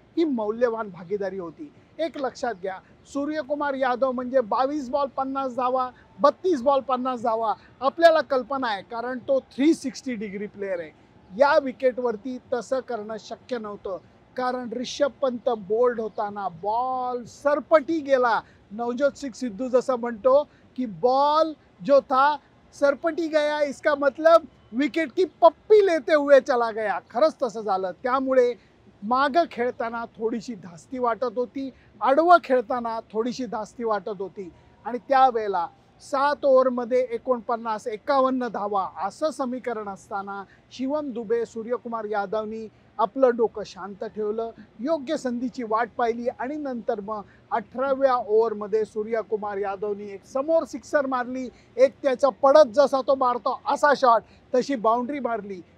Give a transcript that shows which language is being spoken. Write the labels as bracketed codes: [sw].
[mr] ही मौल्यवान भागीदारी होती. एक लक्षात घ्या, सूर्यकुमार यादव म्हणजे 22 बॉल 50 धावा, 32 बॉल 50 धावा. आपल्याला कल्पना आहे, कारण तो 360 डिग्री प्लेयर आहे. या विकेटवरती तसं करणं शक्य नव्हतं, कारण ऋषभ पंत बोल्ड होताना बॉल सरपटी गेला. नवजोत सिंग सिद्धू जसं म्हणतो की [hi] बॉल जो था सरपटी गया, इसका मतलब विकेट की पप्पी लेते हुए चला गया. [mr] खरंच तसं झालं. त्यामुळे मागं खेळताना थोडीशी धास्ती वाटत होती, आडवं खेळताना थोडीशी धास्ती वाटत होती. आणि त्यावेळेला 7 ओव्हरमध्ये 49-51 धावा असं समीकरण असताना शिवम दुबे सूर्यकुमार यादवनी आपलं डोकं शांत ठेवलं, योग्य संधीची वाट पाहिली आणि नंतर मग 18व्या ओव्हरमध्ये सूर्यकुमार यादवनी एक समोर सिक्सर मारली, एक त्याचा पडत जसा तो मारतो असा शॉट, तशी बाउंड्री मारली.